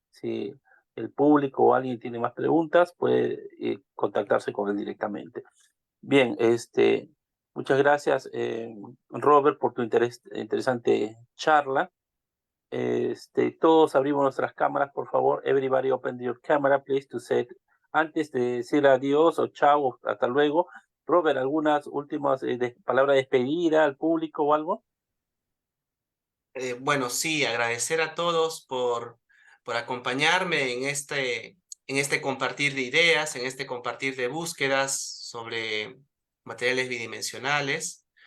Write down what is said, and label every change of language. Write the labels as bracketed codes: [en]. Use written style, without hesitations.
[es] Si el público o alguien tiene más preguntas, puede contactarse con él directamente. Bien, muchas gracias, Robert, por tu interesante charla. Todos abrimos nuestras cámaras, por favor. [en] Everybody open your camera, please, to set. [es] Antes de decir adiós o chao, hasta luego, Robert, ¿algunas últimas palabras de despedida al público o algo? Bueno, sí, agradecer a todos por acompañarme en este compartir de ideas, en este compartir de búsquedas sobre materiales bidimensionales.